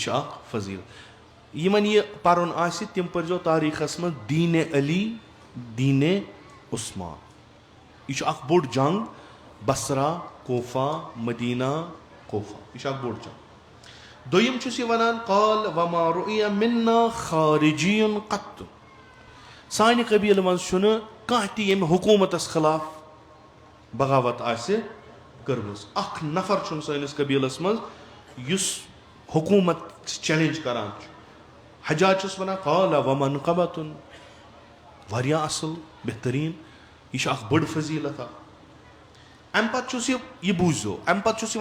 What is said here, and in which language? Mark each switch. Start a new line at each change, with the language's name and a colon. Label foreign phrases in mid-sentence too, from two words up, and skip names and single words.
Kashmiri: چھُ اکھ فضیٖلت یِمن یہِ پرُن آسہِ تِم پٔرزیو تاریٖخس منٛز دیٖنِ علی دیٖنِ عثمان یہِ چھُ اکھ بوٚڑ جنگ بصرا کوفہ مدیٖنہ کوفہ یہِ چھُ اکھ بوٚڑ جنگ دوٚیِم چھُس یہِ ونان
Arabic: قال وما رُعِیَ منا خارجیٌ قط
Kashmiri: سانہِ قبیٖلہٕ منٛز چھُنہٕ کانٛہہ تہِ ییٚمہِ حکوٗمتس خلاف بغاوت آسہِ کٔرمٕژ اکھ نفر چھُنہٕ سٲنِس قبیٖلس منٛز یُس حکوٗمت چیلینج کران چھُ حجاج چھُس ونان قال ومنقبتُن واریاہ اصٕل بہتریٖن یہِ چھُ اکھ بٔڑ فضیٖلت اکھ امہِ پتہٕ چھُس یہِ بوٗززیو امہِ پتہٕ چھُس یہِ